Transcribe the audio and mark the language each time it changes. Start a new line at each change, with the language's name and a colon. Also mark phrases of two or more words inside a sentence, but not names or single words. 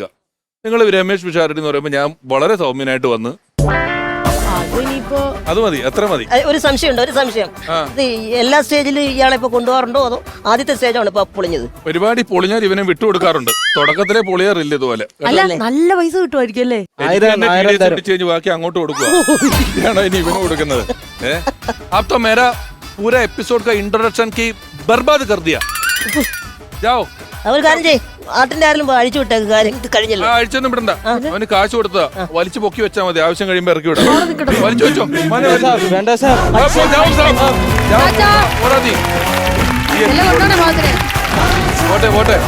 Malayalam: നിങ്ങൾ രമേശ് പിഷാരടി എന്ന് പറയുമ്പോൾ ഞാൻ വളരെ സൗമ്യനായിട്ട് വന്ന് അത് മതി, അത്ര മതി. ഒരു സംശയം എല്ലാ സ്റ്റേജിലും ഇയാളെ ഇപ്പൊ കൊണ്ടുപോകാറുണ്ടോ അതോ ആദ്യത്തെ സ്റ്റേജാണ് ഇപ്പൊ പൊളിഞ്ഞത്? പരിപാടി പൊളിഞ്ഞാൽ ഇവനെ വിട്ടുകൊടുക്കാറുണ്ട്. തുടക്കത്തിലെ പൊളിയാറില്ല ഇതുപോലെ. നല്ല പൈസ കിട്ടുമായിരിക്കും അല്ലേ? ബാക്കി അങ്ങോട്ട് കൊടുക്കുക. ഇനി ഇവന് കൊടുക്കുന്നത്.
Hindi: अब तो मेरा पूरा एपिसोड का इंट्रोडक्शन की बर्बाद कर दिया. जाओ.
Malayalam: അവർ കാര്യം ചെയ്യും, ആട്ടിന്റെ ആരെങ്കിലും അഴിച്ചു വിട്ടേക്ക്. കാര്യം കഴിഞ്ഞല്ലോ. അഴിച്ചൊന്നും വിടണ്ട. അവന് കാശ് കൊടുത്താ വലിച്ചു പൊക്കി വെച്ചാൽ മതി. ആവശ്യം കഴിയുമ്പോ ഇറക്കി വിടാം. വലിച്ചു വെച്ചോ. വേണ്ട സാർ. പോട്ടെ.